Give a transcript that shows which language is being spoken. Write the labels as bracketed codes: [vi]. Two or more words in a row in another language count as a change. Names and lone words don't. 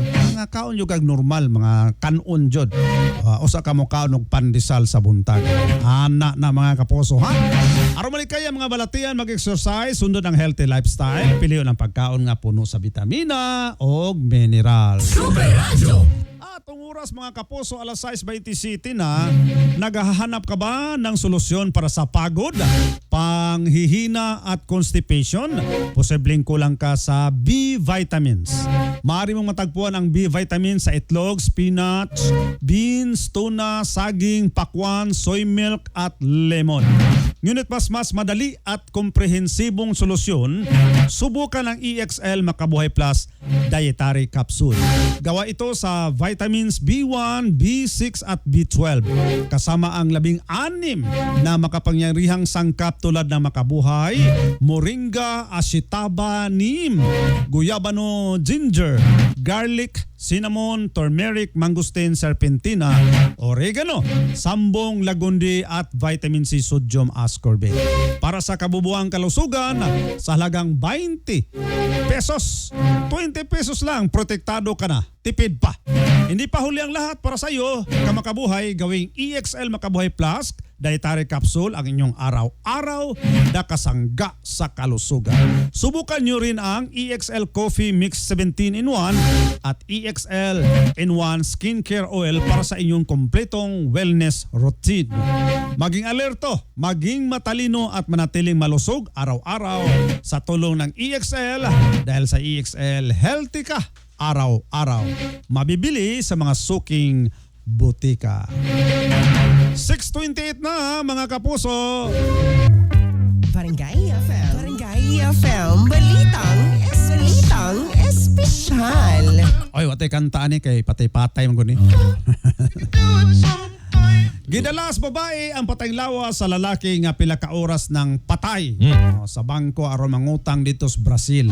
[ceb] Mga kaon yo kag normal, mga kanon jud. Usa ka mo kaon og pandesal sa buntag. Ana na mga kapuso, ha. Aron malikaya mga balatian mag-exercise, sundot ang [en] healthy lifestyle, [ceb] piliyon ang pagkaon nga puno sa bitamina o mineral. Super Radio. Atong oras mga kapuso, alas 6:20 na. [tl] Naghahanap ka ba ng solusyon para sa pagod, panghihina at constipation? Posibleng kulang ka sa B vitamins. Maaari mong matagpuan ang B vitamins sa itlog, spinach, beans, tuna, saging, pakwan, [en] soy milk [tl] at lemon. Ngunit mas madali at komprehensibong solusyon, subukan ang EXL Makabuhay Plus Dietary Capsule. Gawa ito sa vitamins B1, B6 at B12. Kasama ang 16 na makapangyarihang sangkap tulad ng makabuhay, moringa, ashitaba, neem, guyabano, [en] ginger, garlic, cinnamon, turmeric, [tl] mangosteen, serpentina, oregano, sambong, lagundi at [en] vitamin C, sodium ascorbate. [tl] Para sa kabubuang kalusugan, sa halagang 20 pesos, 20 pesos lang, protektado ka na. Tipid pa. Hindi pa huli ang lahat para sa iyo. Kamakabuhay, gawing EXL Makabuhay Plus Dietary Capsule ang inyong araw-araw na kasangga sa kalusugan. Subukan nyo rin ang EXL Coffee Mix 17-in-1 at EXL in-1 Skincare Oil para sa inyong kompletong [en] wellness routine. [tl] Maging alerto, maging matalino at manatiling malusog araw-araw sa tulong ng EXL dahil sa EXL healthy ka araw-araw. Mabibili sa mga suking butika. 6:28 na mga kapuso. Barangay FM. Barangay FM. Balitang espesyal. [ceb] Oy, watay kanta ni kay patay-patay man guni. Gidalas babae ang patayng lawas sa lalaki nga pila ka oras ng patay sa bangko aron mangutang dito sa Brazil.